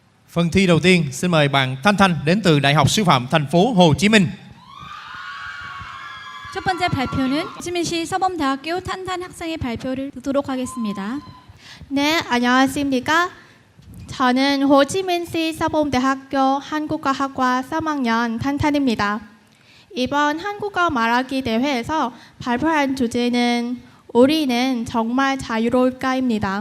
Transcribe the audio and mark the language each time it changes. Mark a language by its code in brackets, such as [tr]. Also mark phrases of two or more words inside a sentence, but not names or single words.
[vi] Phần thi đầu tiên xin mời bạn Thanh Thanh đến từ Đại học Sư phạm thành phố Hồ Chí Minh. [ko] 첫 번째 발표는 호치민시 서범대학교 탄탄 학생의 발표를 듣도록 하겠습니다. 네, 안녕하십니까? 저는 호치민시 서범대학교 한국어학과 3학년 탄탄입니다. 이번 한국어 말하기 대회에서 발표한 주제는 우리는 정말 자유로울까입니다.